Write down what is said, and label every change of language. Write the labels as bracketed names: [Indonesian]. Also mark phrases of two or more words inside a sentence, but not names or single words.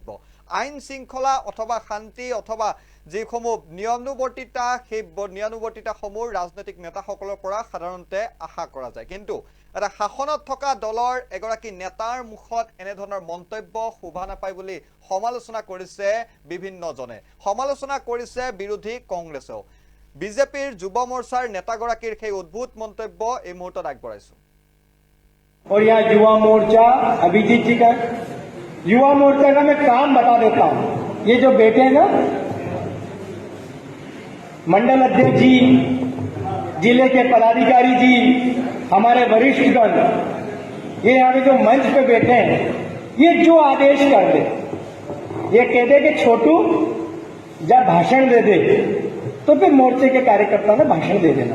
[Assamese] আইন শৃংখলা অথবা শান্তি অথবা যিসমূহ নিয়মানুৱৰ্তিতা সেই নিয়মানুৱৰ্তিতাসমূহ ৰাজনৈতিক নেতাসকলৰ পৰা সাধাৰণতে আশা কৰা যায়, কিন্তু এটা শাসনত থকা দলৰ এগৰাকী নেতাৰ মুখত এনেধৰণৰ মন্তব্য শোভা নাপায় বুলি সমালোচনা কৰিছে বিভিন্নজনে, সমালোচনা কৰিছে বিৰোধী কংগ্ৰেছেও। বিজেপিৰ যুৱ মৰ্চাৰ নেতাগৰাকীৰ সেই অদ্ভুত মন্তব্য এই মুহূৰ্তত আগবঢ়াইছো। [Hindi] और यहाँ युवा मोर्चा अभिजीत जी का युवा मोर्चा का मैं काम बता देता हूँ। ये जो बैठे हैं ना मंडल अध्यक्ष जी, जिले के पदाधिकारी जी, हमारे वरिष्ठगण, ये यहाँ पे जो मंच पे बैठे हैं, ये जो आदेश कर दे, ये कह दे कि छोटू जब भाषण दे दे तो फिर मोर्चे के कार्यकर्ताओं ने भाषण दे देना।